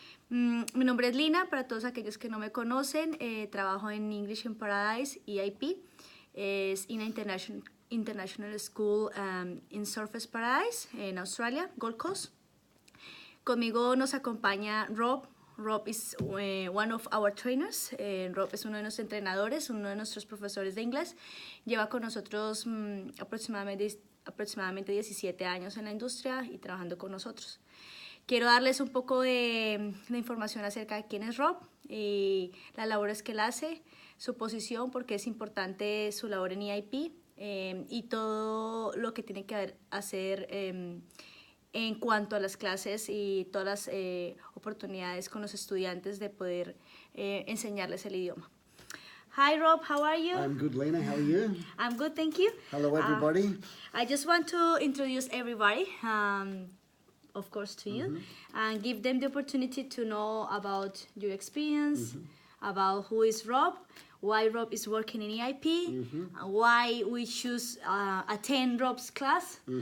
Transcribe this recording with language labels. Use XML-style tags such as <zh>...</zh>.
<es>Mi nombre es Lina, para todos aquellos que no me conocen, trabajo en English in Paradise, EIP, es una</es> <en>international school in Surfers Paradise,</en> <es>en Australia, Gold Coast. Conmigo nos acompaña Rob.</es> <en>Rob is one of our trainers.</en> <es>Rob es uno de nuestros entrenadores, uno de nuestros profesores de inglés. Lleva con nosotros aproximadamente 17 años en la industria y trabajando con nosotros. Quiero darles un poco de información acerca de quién es Rob y las labores que él hace, su posición, porque es importante su labor en EIP y todo lo que tiene que hacer en cuanto a las clases y todas las oportunidades con los estudiantes de poder enseñarles el idioma.</es> <en>Hi Rob, how are you? I'm good, Lena. How are you? I'm good, thank you. Hello, everybody. I just want to introduce everybody, of course, to you, and give them the opportunity to know about your experience, about who is Rob, why Rob is working in EIP, why we choose attend Rob's class.</en>